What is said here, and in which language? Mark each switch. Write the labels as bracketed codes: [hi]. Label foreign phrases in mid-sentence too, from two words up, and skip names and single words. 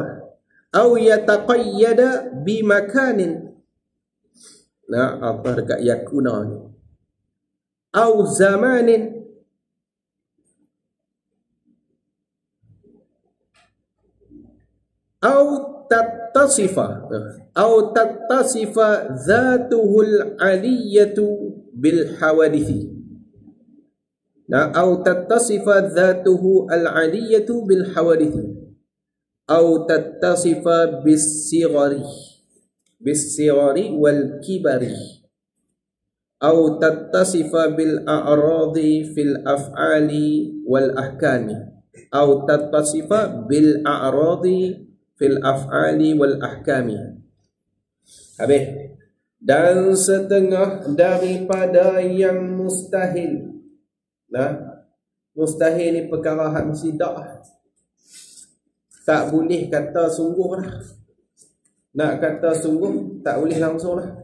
[ar] أو يتقيد بمكان. [ms] Nah, apa dekat yakuna ni? [ar] أو زمان أو تتصف ذاته العلية بالحوادث. Nah, أو تتصف ذاته العلية بالحوادث أو تتصف بالصغر والكبر أو تتصف بالأعراض في الأفعال والأحكام أو تتصف بالأعراض في الأفعال والأحكام. [ms] Habis. Dan setengah daripada yang mustahil. Nah, mustahil ni perkara hak mesti tak boleh kata sungguh lah. Nak kata sungguh tak boleh langsung lah.